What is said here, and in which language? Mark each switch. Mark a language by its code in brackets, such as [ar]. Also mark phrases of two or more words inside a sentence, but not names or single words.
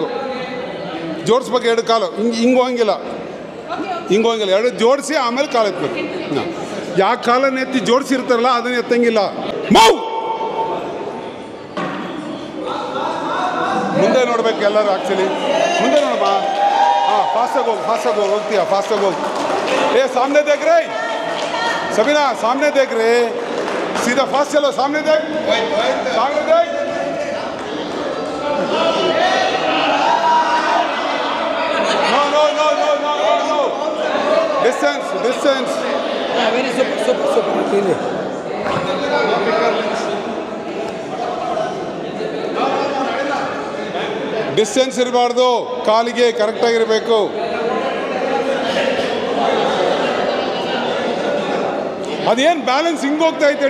[kn] 2 ಕಾಲು ಹಿಂಗೆ ಹೋಗಂಗಿಲ್ಲ, 2 ಜೋಡಿಸಿ ಆಮೇಲೆ ಕಾಲು ಎತ್ತಬೇಕು. ಯಾವ ಕಾಲನ್ನು ಎತ್ತಿ ಜೋಡಿಸಿರ್ತಾರಲ್ಲ ಅದನ್ನು ಎತ್ತಂಗಿಲ್ಲ. ಮೂವ್. ಮುಂದೆ ನೋಡ್ಬೇಕು ಎಲ್ಲರೂ. ಆ್ಯಕ್ಚುಲಿ ಮುಂದೆ ನೋಡಮ್ಮ. ಫಾಸ್ಟಾಗಿ ಹೋಗ್ತೀಯ, ಫಾಸ್ಟಾಗಿ ಹೋಗಿ. [hi] सामने देख रे सबीना, सामने देख रहे, सीधा फास्ट चलो, सामने देख, सामने देख. [en] No. Distance. Very super. [kn] ಡಿಸ್ಟೆನ್ಸ್ ಇರಬಾರ್ದು, ಕಾಲಿಗೆ ಕರೆಕ್ಟಾಗಿರಬೇಕು. ಅದೇನು ಬ್ಯಾಲೆನ್ಸ್ ಹಿಂಗೆ ಹೋಗ್ತಾ ಐತೆ?